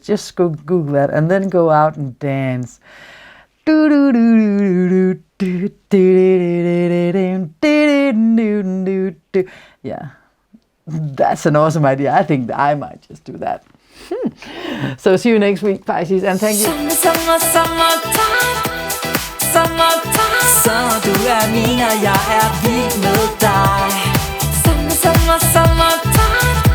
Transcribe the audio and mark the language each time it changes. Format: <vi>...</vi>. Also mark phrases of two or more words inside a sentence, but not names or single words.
<en>Just go Google that and then go out and dance. Yeah, that's an awesome idea. I think that I might just do that. So see you next week, Pisces, and thank you.</en> <da>Så du er min, og jeg er vild med dig. Summertime.</da>